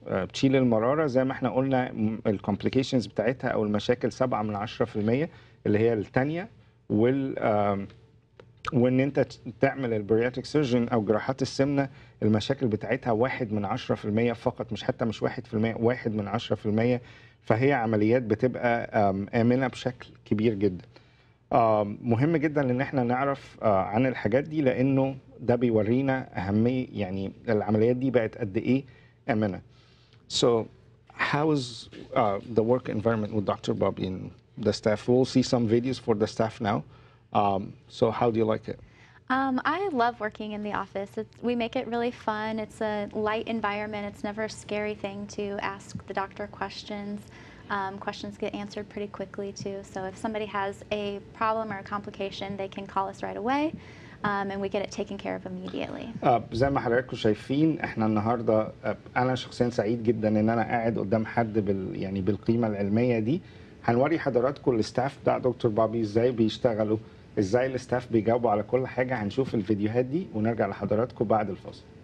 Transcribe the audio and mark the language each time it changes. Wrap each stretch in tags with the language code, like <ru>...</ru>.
<ar>بتشيل المراره زي ما احنا قلنا الكومبليكيشنز بتاعتها او المشاكل 7/10% اللي هي الثانيه، وان انت تعمل البرياتريك سيرجن او جراحات السمنه المشاكل بتاعتها 1/10% فقط، مش حتى مش 1%، 1/10%. فهي عمليات بتبقى آمنة بشكل كبير جدا. مهم جدا ان احنا نعرف عن الحاجات دي، لانه ده بيورينا اهمية، يعني العمليات دي بقت قد ايه آمنة.</ar> <en>So how is the work environment with Dr. Bobby and the staff? We'll see some videos for the staff now. So how do you like it? I love working in the office. We make it really fun. It's a light environment. It's never a scary thing to ask the doctor questions. Questions get answered pretty quickly too. So if somebody has a problem or a complication, they can call us right away, and we get it taken care of immediately.</en> <ar>زي ما حضراتكم شايفين احنا النهارده انا شخصيا سعيد جدا ان انا قاعد قدام حد يعني بالقيمه العلميه دي. هنوري حضراتكم الستاف بتاع دكتور بابي ازاي بيشتغلوا، ازاي الستاف بيجاوبوا على كل حاجه. هنشوف الفيديوهات دي ونرجع لحضراتكم بعد الفاصل.</ar>